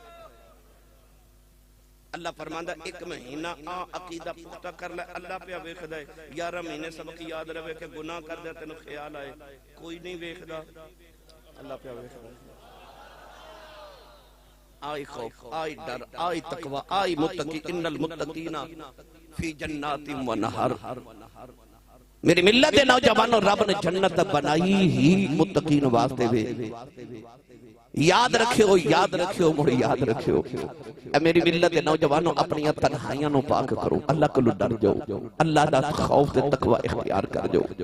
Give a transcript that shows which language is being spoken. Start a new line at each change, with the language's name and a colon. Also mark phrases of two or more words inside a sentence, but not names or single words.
Punjabi: اللہ فرماندا 1 مہینہ آ عقیدہ پختہ کر لے، اللہ پے ویکھدا ہے. 11 مہینے سبق یاد رہے کہ گناہ کر دے تین خیال آئے، کوئی نہیں ویکھدا، اللہ پے ویکھدا. آئی خوف، آئی ڈر، آئی تقویٰ، آئی متقی,
Arabic: إن المتقين في جنات ونهر.
Punjabi: میری ملت دے نوجوانو، رب نے جنت بنائی ہی متقین واسطے وے. یاد رکھیو، یاد رکھیو، مڑ یاد رکھیو. میری ملت دے نوجوانو، اپنیاں تنہائیاں نوں پاک کرو، اللہ کو ڈر جاؤ، اللہ دا خوف تے تقویٰ اختیار کر جاؤ.